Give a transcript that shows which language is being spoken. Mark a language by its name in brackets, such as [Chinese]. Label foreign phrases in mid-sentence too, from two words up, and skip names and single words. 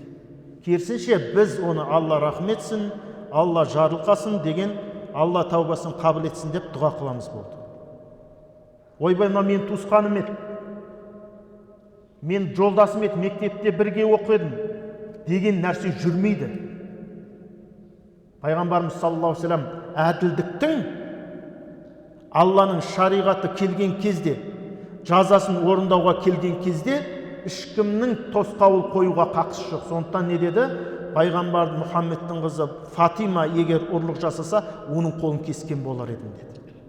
[Kazakh] Керісінше біз оны Алла рахметсін, Алла жарылқасын деген, Алла тәубасын қабыл етсін деп дұға қыламыз болды. Ойбай, мен туысқаным еді, мен жолдасым еді, мектепте бірге оқыдым деген нәрсе жүрмейді. Пайғамбарымыз [Arabic] صلى الله عليه وسلم [Kazakh] әділдіктің Алланың шариғаты келген кезде, жазасын орындауға келген кезде ешкімнің тосқауыл қоюға қақысы жоқ. Сондықтан не деді? Пайғамбар Мұхаммедтің қызы Фатима егер ұрлық жасаса, оның қолын кескен болар едім деді.